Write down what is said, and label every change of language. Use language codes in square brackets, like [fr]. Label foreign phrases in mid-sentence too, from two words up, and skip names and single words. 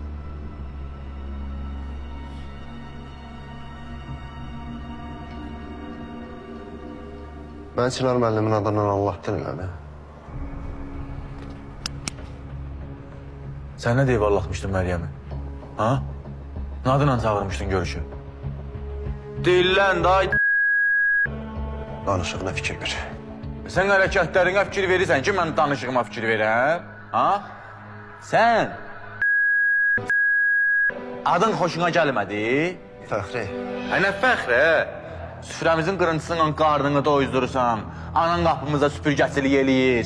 [az] Ben Çınar müəllimin adından Allah dilmədi. [tr] Sen ne diye vallatmıştın Meryem'i? Ha? Ne adına çağırmıştın görüşü? Dillen day. [az] Danışığına fikir ver. Sen hərəkətlərinə fikir verirsən ki, mən danışığıma fikir verəm? Ha? Sen? Adın xoşuna gəlmədi? Fəxri, Nə fəxrə? Süfrəmizin qırıntısıyla qarnını doyuzdurursan, anan qapımıza süpürgəçilik eləyir.